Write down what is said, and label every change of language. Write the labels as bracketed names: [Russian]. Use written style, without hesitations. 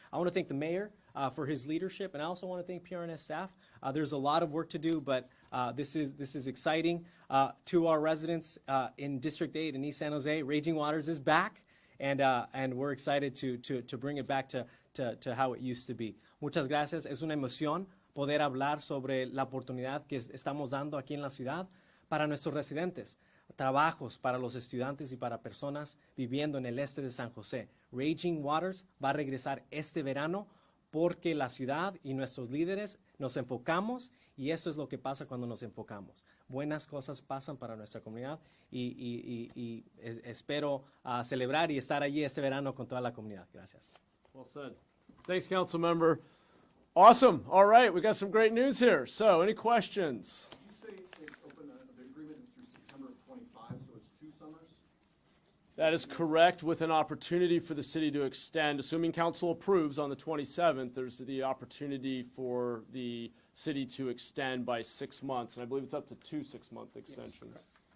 [English] I want to thank the mayor for his leadership, and I also want to thank PRNS staff. There's a lot of work to do, but this is exciting to our residents in District 8 in East San Jose. Raging Waters is back, and we're excited to bring it back to how it used to be. [Spanish] Muchas gracias. Es una emoción poder hablar sobre la oportunidad que estamos dando aquí en la ciudad para nuestros residentes, trabajos para los estudiantes y para personas viviendo en el este de San José. Raging Waters va a regresar este verano porque la ciudad y nuestros líderes nos enfocamos, y eso es lo que pasa cuando nos enfocamos. Buenas cosas pasan para nuestra comunidad y espero celebrar y estar allí este verano con toda la comunidad. Gracias. [English] Well said. Thanks, Council Member. Awesome. All right, we got some great news here. So, any questions? Did you say it's open, the agreement is through September of 25, so it's 2 summers? That is correct, with an opportunity for the city to extend. Assuming council approves on the 27th, there's the opportunity for the city to extend by 6 months, and I believe it's up to 2 6-month extensions.